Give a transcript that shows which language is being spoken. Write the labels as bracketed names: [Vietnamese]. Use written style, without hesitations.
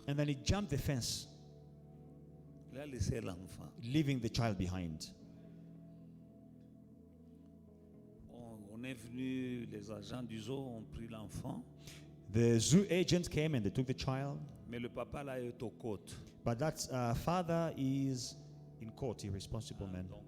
[English] And then he jumped the fence, [French] Il a laissé l'enfant. [English] leaving the child behind. [French] On est venu, les agents du zoo ont pris l'enfant. [English] The zoo agents came and they took the child. [French] Mais le papa là est aux côtes. [English] But that father is in court, irresponsible man.